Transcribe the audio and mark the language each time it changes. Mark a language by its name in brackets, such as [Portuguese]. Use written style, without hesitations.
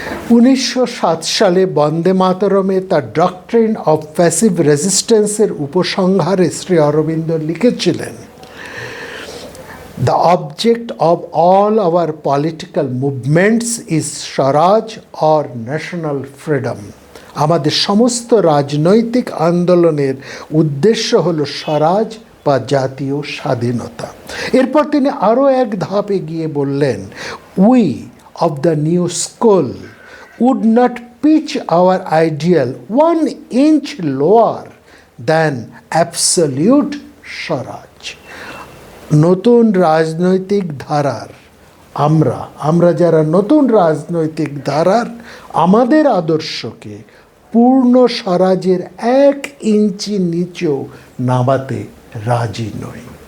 [Bangla] 1907 সালে বন্দে মাতরমে তার doctrine of passive রেজিস্ট্যান্সের উপসংহারে শ্রী অরবিন্দ লিখেছিলেন, [English] The object of all our political movements is swaraj or national freedom. [Bangla] আমাদের সমস্ত রাজনৈতিক আন্দোলনের উদ্দেশ্য হলো স্বরাজ বা জাতীয় স্বাধীনতা। এরপর তিনি আরও এক ধাপ এগিয়ে বললেন, [English] We of the new school would not pitch our ideal 1 inch lower than absolute swaraj. [Bangla] নতুন রাজনৈতিক ধারার আমরা যারা নতুন রাজনৈতিক ধারার আমাদের আদর্শকে পূর্ণ স্বরাজের 1 ইঞ্চি নিচেও নামাতে রাজি নই।